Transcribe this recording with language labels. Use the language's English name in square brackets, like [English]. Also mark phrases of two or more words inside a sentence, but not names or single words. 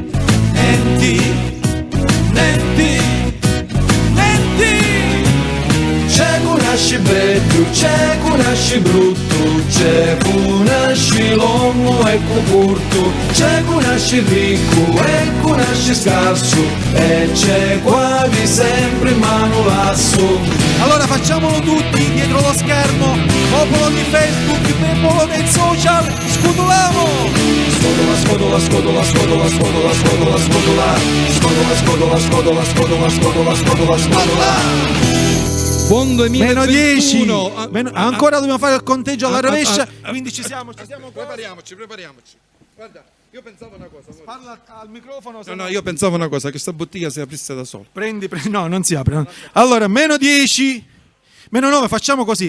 [Italian] C'è chi nasce bello, c'è chi nasce brutto, c'è chi nasce longo e chi corto, c'è chi nasce ricco e chi nasce scarso, e c'è quasi sempre in mano lasso. Allora facciamolo tutti dietro lo schermo, popolo di Facebook, popolo dei social, scudolamo! Scodola, scodola, scodola, scodola, scodola, scodola, scodola, scodola, scodola, scodola, scodola, scodola, scodola, scodola. Buon 2021. Meno 10. Ancora dobbiamo fare il conteggio alla rovescia, quindi ci siamo qua. Prepariamoci. Guarda, io pensavo una cosa. Parla al microfono. No, io pensavo una cosa, che sta bottiglia si aprisse da sola. Prendi. No, non si apre. Allora, meno 10. Meno 9, facciamo così.